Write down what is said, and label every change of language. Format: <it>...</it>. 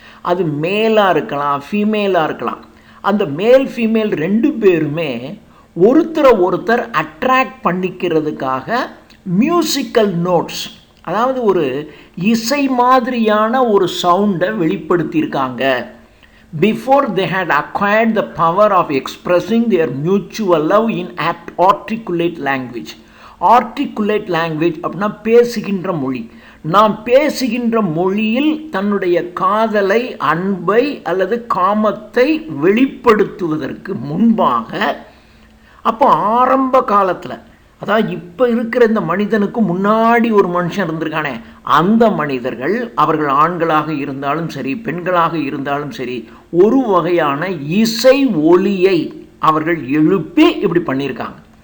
<ta>அது மேலாக இருக்கலாம், ஃபீமேலாக இருக்கலாம். அந்த மேல் ஃபீமேல் 2 பேருமே ஒருத்தர் அட்ராக்ட் பண்ணிக்கிறதுக்காக மியூசிக்கல் நோட்ஸ், அதாவது ஒரு இசை மாதிரியான ஒரு சவுண்டை வெளிப்படுத்தியிருக்காங்க.</ta> <en>Before they had acquired the power of expressing their mutual love in articulate language.</en> <ta>Articulate language அப்படின்னா பேசுகின்ற மொழி. நாம் பேசுகின்ற மொழியில் தன்னுடைய காதலை, அன்பை அல்லது காமத்தை வெளிப்படுத்துவதற்கு முன்பாக, அப்போ ஆரம்ப காலத்தில், அதாவது இப்போ இருக்கிற இந்த மனிதனுக்கு முன்னாடி ஒரு மனுஷன் இருந்திருக்கானே, அந்த மனிதர்கள், அவர்கள் ஆண்களாக இருந்தாலும் சரி பெண்களாக இருந்தாலும் சரி, ஒரு வகையான இசை ஒலியை அவர்கள் எழுப்பி இப்படி பண்ணியிருக்காங்க.</ta>